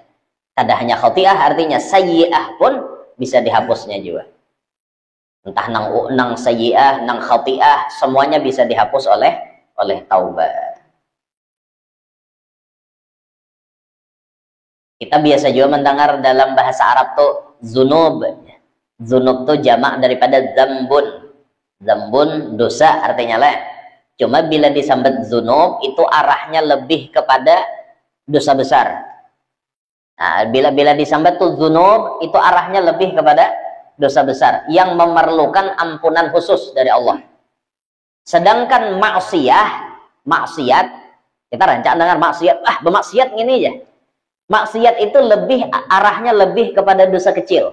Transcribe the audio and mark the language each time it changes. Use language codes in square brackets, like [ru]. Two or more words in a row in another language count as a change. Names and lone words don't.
[id] Tidak hanya khati'ah, artinya sayyi'ah pun bisa dihapusnya juga. [bjn] Entah nang sayyi'ah, nang khati'ah, semuanya bisa dihapus oleh taubat. Kita biasa juga mendengar dalam bahasa Arab tuh zunub. Zunub tuh jamak daripada zambun. Zambun dosa artinya lah. Cuma bila disambat zunub itu arahnya lebih kepada dosa besar. Nah, bila disambat tuh zunub itu arahnya lebih kepada dosa besar yang memerlukan ampunan khusus dari Allah. Sedangkan maksiat, kita rancak dengar maksiat, bermaksiat gini aja. Maksiat itu arahnya lebih kepada dosa kecil.